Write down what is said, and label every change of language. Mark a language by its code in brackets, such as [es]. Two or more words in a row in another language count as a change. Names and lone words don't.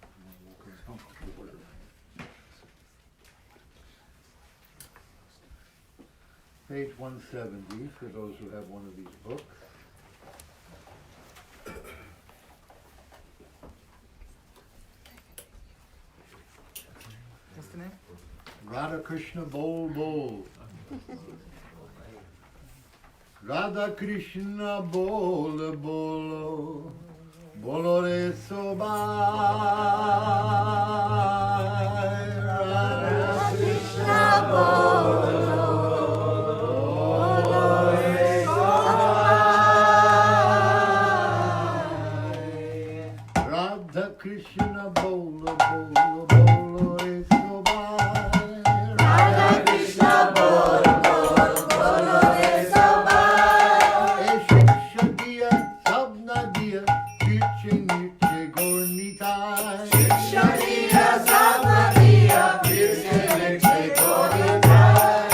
[en] Page 170, for those who have one of these books. What's the name? [bn] রাধা কৃষ্ণ বল বল। রাধা কৃষ্ণ বল বলো. বলো রে সবাই. রাধা কৃষ্ণ বলো. কৃষ্ণ বলো বলো বলো রে সবাই. রাধা কৃষ্ণ বলো বলো বলো রে সবাই. এ শিক্ষা দিয়া সবনা দিয়া কিরছে নিরছে গৌরনিতাই. শিক্ষা দিয়া সবনা দিয়া কিরছে নিরছে গৌরনিতাই.